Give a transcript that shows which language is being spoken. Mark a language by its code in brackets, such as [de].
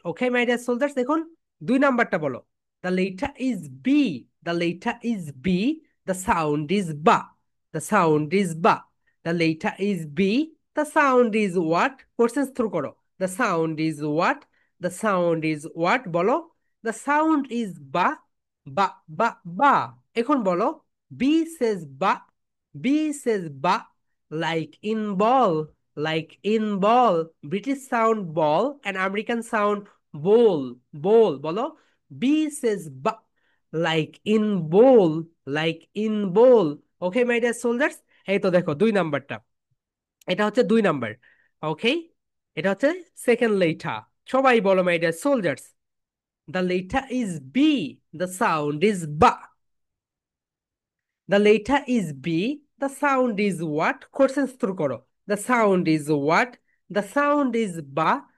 [en] okay my dear soldiers, [bn] দেখুন দুই নাম্বারটা বলো, [en] The letter is B, the letter is B, the sound is the sound is the letter is B, the sound is what, questions through করো, the sound is what, the sound is what, বলো, the sound is বা বা বা বা। [bn] এখন বলো, [en] B says B says like in ball, like in ball, British sound ball and American sound bowl, bowl, বলো, B says like in bowl, like in bowl। [bn] Okay my dear soldiers, এই তো দেখো দুই নাম্বারটা, এটা হচ্ছে দুই নাম্বার। ওকে, এটা হচ্ছে সেকেন্ড লেটার। সবাই বলো [en] My dear soldiers, the letter is B, the sound is বা, the letter is B, the sound is what? Questions through [bn] করো। [en] The sound is what? The sound is ba।